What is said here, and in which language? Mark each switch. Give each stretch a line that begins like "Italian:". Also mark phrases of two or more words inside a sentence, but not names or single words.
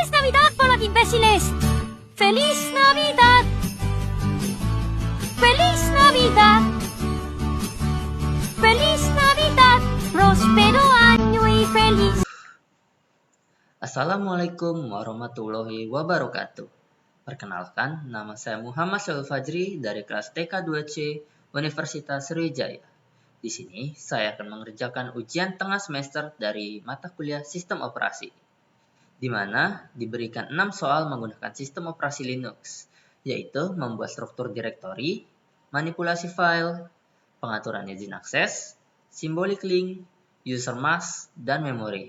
Spanish: Navidad por los imbéciles! ¡Feliz Navidad! ¡Feliz Navidad! ¡Feliz Navidad! ¡Prospero año y feliz!
Arabic: Assalamualaikum warahmatullahi wabarakatuh.
Indonesian: Perkenalkan, nama saya Muhammad Syahul Fajri dari kelas TK 2C Universitas Sriwijaya. Di sini, saya akan mengerjakan ujian tengah semester dari mata kuliah Sistem Operasi, di mana diberikan 6 soal menggunakan sistem operasi Linux, yaitu membuat struktur direktori, manipulasi file, pengaturan izin akses, simbolik link,
English: user mask,
Indonesian: dan memori.